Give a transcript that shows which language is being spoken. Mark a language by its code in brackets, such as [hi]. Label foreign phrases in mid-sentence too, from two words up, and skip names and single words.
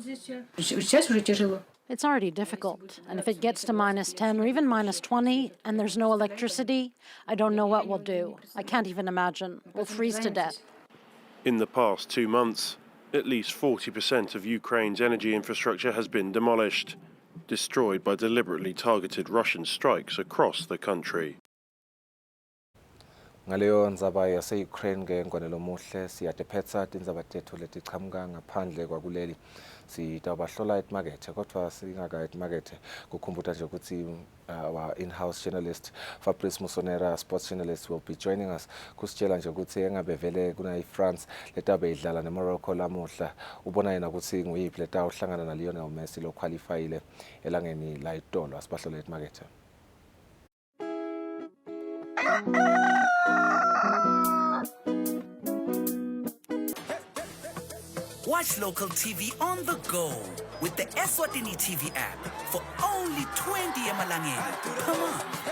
[en] It's already difficult, and if it gets to -10 or even -20 and there's no electricity, I don't know what we'll do. I can't even imagine. We'll freeze to death. In the past 2 months, at least 40% of Ukraine's energy infrastructure has been demolished, destroyed by deliberately targeted Russian strikes across the country. [ss] Ngaleyo ndzaba yase-Ukraine ke ngwanelo muhle siyatephetsa tindzaba tethu letiqhamuka ngaphandle kwakuleli sitawubahlola etimakethe kodwa singaka etimakethe kukhumbuta nje ukuthi [en] our in-house journalist Fabrice Musonera, sports journalist, will be joining us [ss] kusitshela nje ukuthi engabe vele kuna i-France letabe idlala ne-Morocco lamuhla ubona yena ukuthi nguyiphi letawuhlangana na Lionel Messi lo qualifyile elangeni la itolo. Asibahlole etimakethe. [en] Watch local TV on the go with the Eswatini TV app for only 20 emalangeni per month.